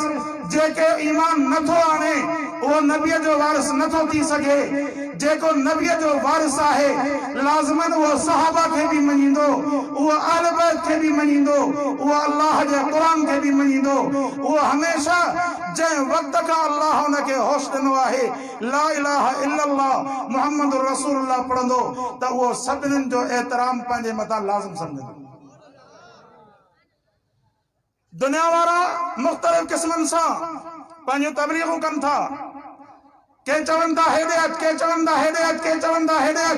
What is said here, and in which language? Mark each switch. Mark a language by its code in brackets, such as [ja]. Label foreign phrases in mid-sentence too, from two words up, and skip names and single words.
[sd] जेके ईमान नथो आणे उहो नबीअ जो वारिस नथो थी सघे। जेको नबीअ जो वारिस आहे लाज़िमन उहो सहाबा खे बि मञींदो, उहो अहल बैत खे बि मञींदो, उहो अल्लाह जे क़ुरान खे बि मञींदो। उहो हमेशा जंहिं वक़्त खां अल्लाह हुनखे होश ॾिनो आहे [ar] لا إله إلا الله محمد رسول الله [sd] पढ़ंदो त उहो सभिनीनि जो एहतराम पंहिंजे मथां लाज़िम सम्झंदो। दुनिया वारा मुख़्तलिफ़ क़िस्मनि सां पंहिंजूं तबलीगूं कनि था। के चवनि था हेॾे अच, के चवनि था हेॾे अच, के चवनि था हेॾे अच।